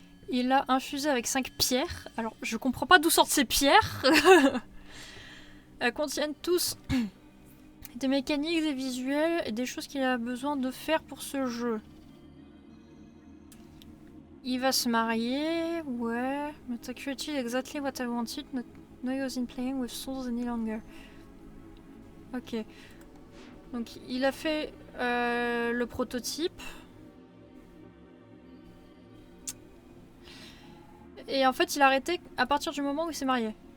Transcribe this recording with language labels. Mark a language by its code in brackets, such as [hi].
[fr] Il a infusé avec 5 pierres. Alors, je comprends pas d'où sortent ces pierres. Elles contiennent tous des mécaniques, des visuels et des choses qu'il a besoin de faire pour ce jeu. Il va se marier, ouais. [en] But I created exactly what I wanted, not no use in playing with souls any longer. [fr] Ok. Donc il a fait le prototype. Et en fait il a arrêté à partir du moment où il s'est marié.